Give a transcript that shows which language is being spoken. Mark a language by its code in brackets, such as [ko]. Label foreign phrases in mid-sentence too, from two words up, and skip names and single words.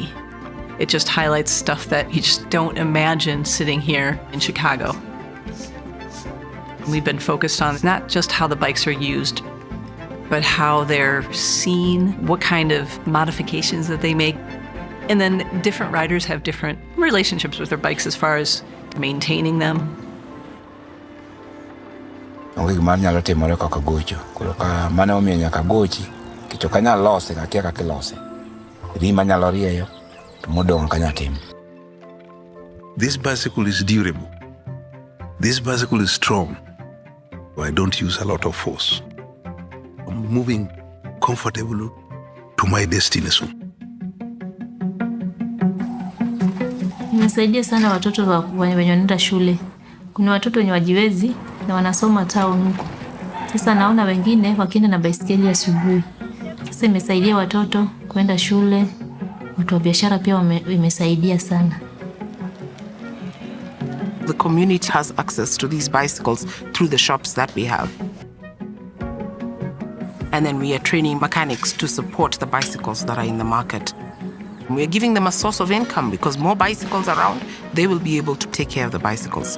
[en] It just highlights stuff that you just don't imagine sitting here in Chicago. We've been focused on not just how the bikes are used, but how they're seen, what kind of modifications that they make. And then different riders have different relationships with their bikes as far as maintaining them. [luo] Onge gima nyalo timore kaka gocho. Koro ka mane omiyo nyaka gochi, kicho kanya lose kakia kaka ilose. Rima nyalo rieyo, to modong kanya tim. [en] This bicycle is durable. This bicycle is strong. I don't use a lot of force. I'm moving comfortably to my destination. [sw] Imesaidia sana watoto wenye wanaenda shule. Kuna watoto wenye wajiwezi na wanasoma town huko. Sasa naona wengine wakienda na baisikeli asubuhi. Sasa imesaidia watoto kwenda shule. Watu wa biashara pia imesaidia sana. [en] The community has access to these bicycles through the shops that we have. And then we are training mechanics to support the bicycles that are in the market. We are giving them a source of income because more bicycles around, they will be able to take care of the bicycles.